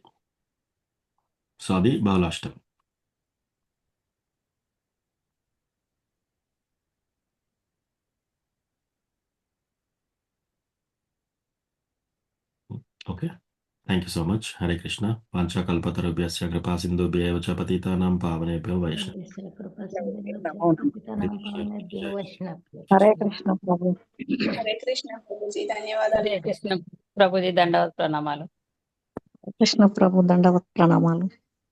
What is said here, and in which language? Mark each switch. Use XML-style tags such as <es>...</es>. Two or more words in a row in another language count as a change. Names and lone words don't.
<te>సో అది బహుళాష్టమి. ఓకే,</te> <en>thank you so much.</en> <te>హరే కృష్ణ.</te> <sa>వాంఛాకల్పతరుభ్యశ్చ కృపా సింధుభ్యైవ చ పతితానాం పావనేభ్యో వైష్ణవేభ్యో.</sa> <te>హరే కృష్ణ ప్రభు. హరే కృష్ణ ప్రభుజీ, ధన్యవాదాలు. హరే కృష్ణ ప్రభుజీ, దండవత్ ప్రణామాలు. కృష్ణ ప్రభు దండవత్ ప్రణామాలు.</te>